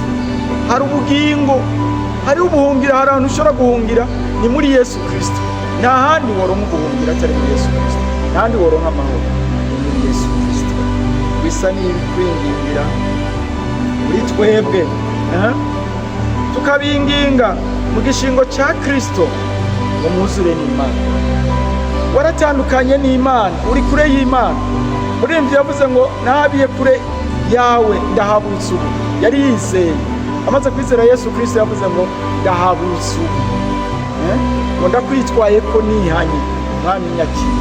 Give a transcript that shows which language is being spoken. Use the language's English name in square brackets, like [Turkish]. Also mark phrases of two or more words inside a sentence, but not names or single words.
[Rundi] Hari ubugingo, hari ubuhungira, hari ahantu ushobora guhungira, ni muri Yesu Kristo. Nta handi woronka ubuhungira atari muri Yesu Kristo, nta handi woronka amahoro ni muri Yesu Kristo. Bisa n'ibikwingingira muri twebwe, tukabinginga mu gishingo ca Kristo ngo muzure n'Imana. Waratandukanye n'Imana, uri kure y'Imana. Muririmbyi yavuze ngo nahabiye kure yawe ndahabutse ubu. Yari yizeye, amaze kwizera Yesu Kristo yavuze ngo ndahabutse ubu, ngo ndakwitwaye ko nihanye, Mwami nyakira.